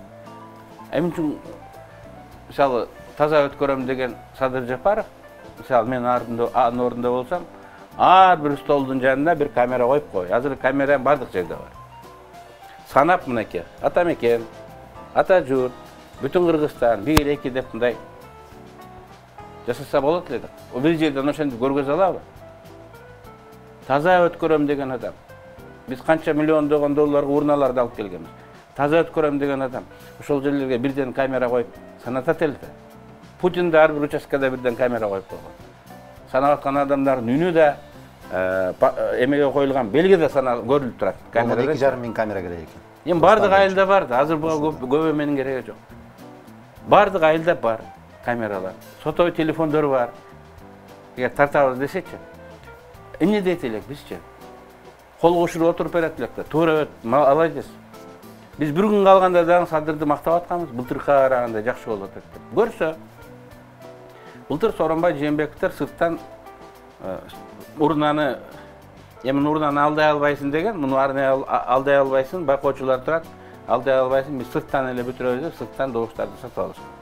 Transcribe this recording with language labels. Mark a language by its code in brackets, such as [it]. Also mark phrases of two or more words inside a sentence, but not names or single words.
[ky] Эмне үчүн мисалы таза өткөрөм деген Садыр Жапаров, мисалы мен анын ордунда болсам, ар бир столдун жанына бир камера коюп кой. Азыр камера бардык жерде бар. Санап мынакей, ата мекен, ата журт, бүтүн Кыргызстан, 1-2 деп мындай жасаса болот эле да. Бир жерден ошентип көргөзө алабы? таза өткөрөм деген адам. Биз канча миллион долларга урналарда алып келгемиз. Таза өткөрөм деген adam. Ошол жерлерге бирден камера коюп санатат эле. Путин да ар бир участкада бирден камера коюп койгон. Санап аткан адамдардын үнү да эмеге коюлган белги да көрүлүп турат. Камерада 2,5 миң камера керек экен. Эми бардык айылда бар. Азыр буга көп эменин кереги жок. Бардык айылда бар камералар. Сотовый телефондор бар. Эгер тартабыз десечи. Эмне дейт элек бизчи? Кол кошуруп отуруп берет элек да. Туура молодец. Биз бир күн калганда да Садырды мактап атканбыз, былтырга караганда жакшы болуп атат деп. Көрсө, былтыр Сооронбай Жээнбековдер сырттан урнаны, урнаны алдай албайсың деген, муну алдай албайсың, байкоочулар турат, алдай албайсың, биз сырттан эле бүтүрөбүз деп, сырттан добуштарды сатып алышкан.